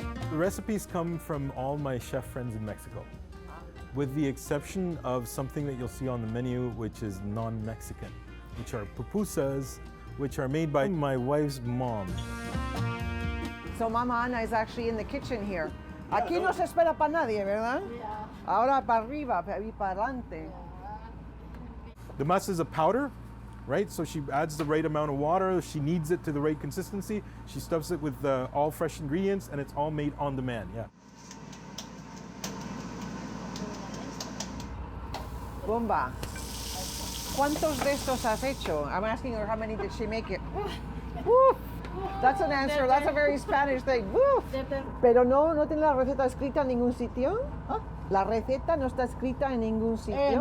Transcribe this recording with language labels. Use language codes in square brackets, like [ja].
[en] The recipes come from all my chef friends in Mexico, with the exception of something that you'll see on the menu, which is non-Mexican, which are pupusas, which are made by my wife's mom. So Mama Ana is actually in the kitchen here. [es] Aquí no se espera para nadie, ¿verdad? Ahora para arriba, y para adelante. [en] The masa is a powder, right? So she adds the right amount of water. She kneads it to the right consistency. She stuffs it with all fresh ingredients, and it's all made on demand, yeah. [es] Bomba. ¿Cuántos de estos has hecho? [en] I'm asking her how many did she make it. Woo! That's an answer. That's a very Spanish thing. Woo! [es] Pero no tiene la receta escrita en ningún sitio. La receta no está escrita en ningún sitio.